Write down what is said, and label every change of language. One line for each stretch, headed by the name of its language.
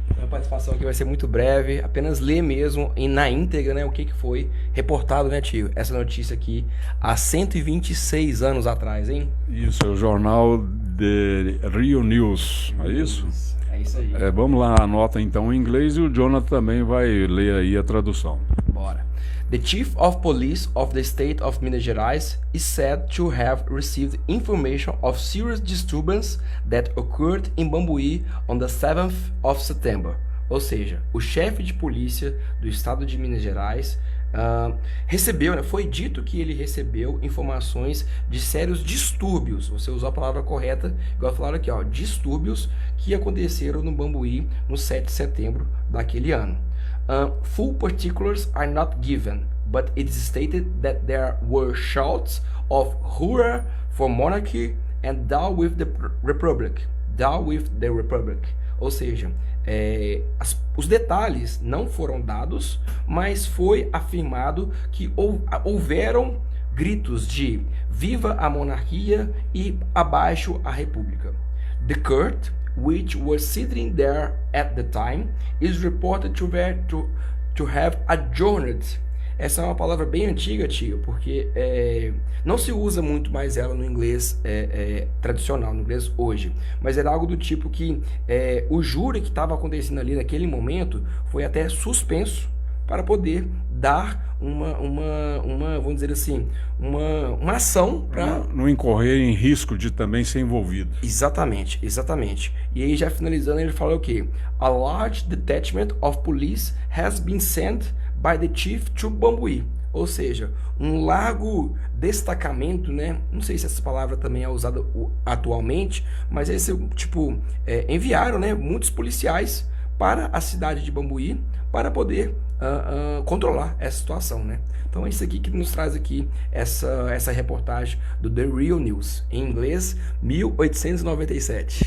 Portuguese: Minha participação aqui vai ser muito breve, apenas ler mesmo na íntegra, né, o que foi reportado, né, tio? Essa notícia aqui há 126 anos atrás, hein? Isso, é o jornal de Rio News, é isso? É isso aí. Vamos lá, anota então em inglês e o Jonathan também vai ler aí a tradução. Bora.
English: The Chief of Police of the State of Minas Gerais is said to have received information of serious disturbance that occurred in Bambuí on the 7th of September.
Portuguese: Ou seja, o chefe de polícia do estado de Minas Gerais recebeu, né, foi dito que ele recebeu informações de sérios distúrbios, você usou a palavra correta, igual falaram aqui, ó, distúrbios que aconteceram no Bambuí no 7 de setembro daquele ano.
English: Full particulars are not given, but it is stated that there were shouts of "Hurrah for monarchy" and "Down with the republic", "Down with the republic".
Portuguese: Ou seja, os detalhes não foram dados, mas foi afirmado que houveram gritos de "Viva a monarquia" e "Abaixo a república".
English: The court, which was sitting there at the time, is reported to have adjourned.
Portuguese: Essa é uma palavra bem antiga, tio, porque não se usa muito mais ela no inglês tradicional, no inglês hoje. Mas era algo do tipo que o júri que estava acontecendo ali naquele momento foi até suspenso para poder dar vamos dizer assim, uma ação para não incorrer em risco de também ser envolvido. Exatamente, exatamente. E aí já finalizando ele fala o quê?
English: A large detachment of police has been sent by the chief to Bambuí.
Portuguese: Ou seja, um largo destacamento, né? Não sei se essa palavra também é usada atualmente, mas esse enviaram, né, muitos policiais para a cidade de Bambuí para poder controlar essa situação, né? Então é isso aqui que nos traz aqui essa reportagem do The Real News, em inglês, 1897.